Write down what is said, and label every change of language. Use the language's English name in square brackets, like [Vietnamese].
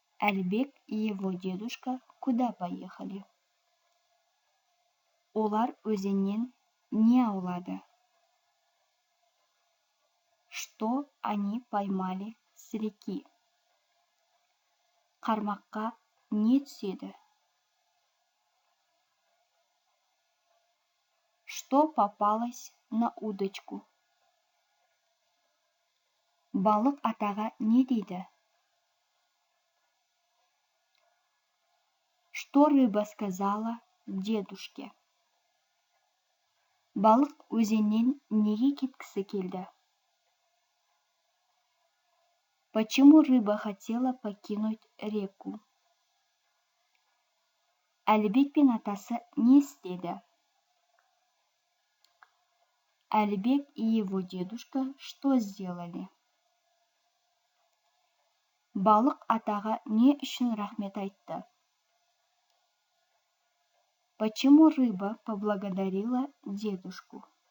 [Russian] Әлібек и его дедушка куда поехали? [Kazakh] Олар өзеннен не аулады? [Russian] Что они поймали с реки? [Kazakh] Қармаққа не түседі? [Russian] Что попалось на удочку? [Kazakh] Балық атаға не дейді? [Russian] Что рыба сказала дедушке? [Kazakh] Балық өзеннен неге кеткісі келді? [Russian] Почему рыба хотела покинуть реку? [Kazakh] Әлібек пен атасы не істеді? [Russian] Әлібек и его дедушка что сделали? [Kazakh] Балық атаға не үшін рахмет айтты? [Russian] Почему рыба поблагодарила дедушку?